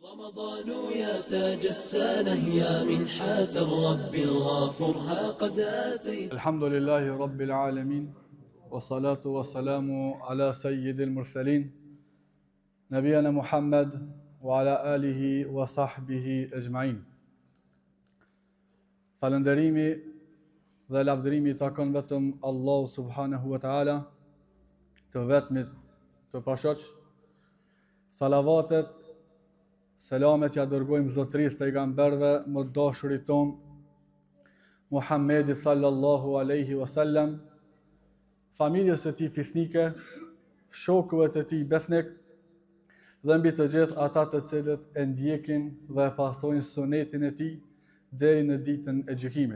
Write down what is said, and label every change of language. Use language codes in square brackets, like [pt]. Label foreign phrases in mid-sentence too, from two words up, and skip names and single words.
[ar] رمضان يا تاج السنة يا منحة الرب الغافر ها قد أتيت. الحمد لله رب العالمين والصلاة والسلام على سيد المرسلين نبينا محمد وعلى آله وصحبه أجمعين. [sq] Falënderimi dhe lavdërimi takon vetëm Allahu [ar] سبحانه وتعالى, [sq] të vetmit të pashoq. Salavatet, selamet ja dërgojmë zotërisë pejgamberëve më të dashurit ton Muhammedit [ar] صلى الله عليه وسلم, [sq] familjes së tij fisnike, shokëve të tij besnik dhe mbi të gjithë ata të cilët e ndjekin dhe e pasojnë sunetin e tij deri në ditën e gjykimit.